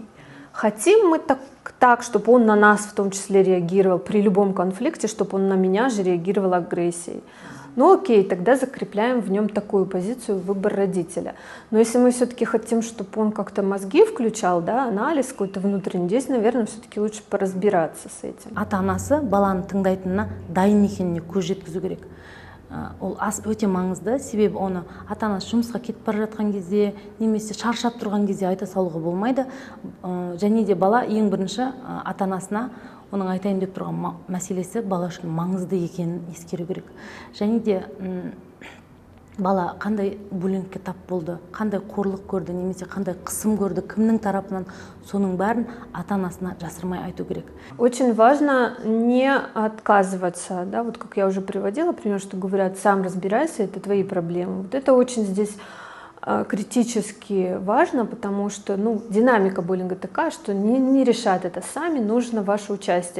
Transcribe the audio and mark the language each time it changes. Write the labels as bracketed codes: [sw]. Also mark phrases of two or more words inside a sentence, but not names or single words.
[ru] Хотим мы так, чтобы он на нас в том числе реагировал при любом конфликте, чтобы он на меня же реагировал агрессией. Ну окей, тогда закрепляем в нем такую позицию, выбор родителя. Но если мы все-таки хотим, чтобы он как-то мозги включал, да, анализ какой-то внутренний, здесь, наверное, все-таки лучше поразбираться с этим. [kk] Ата-анасы баланы тыңдайтынына дайын екеніне көз жеткізу керек. Ол өте маңызды, себебі оны ата-анасы жұмысқа кетіп бара жатқан кезде, немесе шаршап тұрған кезде айта салуға болмайды. Және де бала ең бірінші ата-анасына оның айтайын деп тұрған мәселесі бала үшін маңызды екенін ескеру керек. Және де бала қандай буллингке тап болды, қандай қорлық көрді, немесе қандай қысым көрді, кімнің тарапынан, соның бәрін ата-анасына жасырмай айту керек. [ru] Очень важно не отказываться, да, вот как я уже приводила пример, что говорят, сам разбирайся, это твои проблемы. Вот это очень здесь критически важно, потому что динамика буллинга такая, что не решат это сами, нужно ваше участие.